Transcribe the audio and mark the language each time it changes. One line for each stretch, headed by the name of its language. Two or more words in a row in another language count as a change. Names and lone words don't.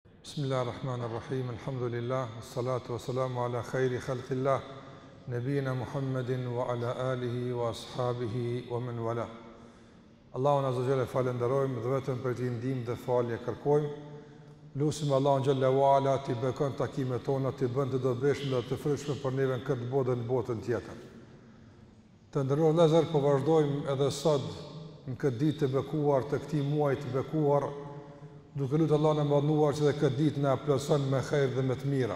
Arabic: بسم الله الرحمن الرحيم، الحمد لله، الصلاة والسلام على خير خلق الله، نبينا محمد وعلى آله وأصحابه ومن والاه.
Albanian: Allahun
Arabic: عز وجل
Albanian: falenderojmë dhe vetëm për t'i ndihmë dhe falje kërkojmë. Lusim Allahun
Arabic: جل وعلا
Albanian: t'i bekon takimet tona, t'i bën të dobishme dhe të frutshme për neve në këtë botë dhe në botën tjetër. Të nderuar vëllezër, po vazhdojmë edhe sot në këtë ditë të bekuar të këtij muaji të bekuar, duke lutur Allahun e mëdhenuar që dhe këtë ditë na plotëson me xhejr dhe me të mira.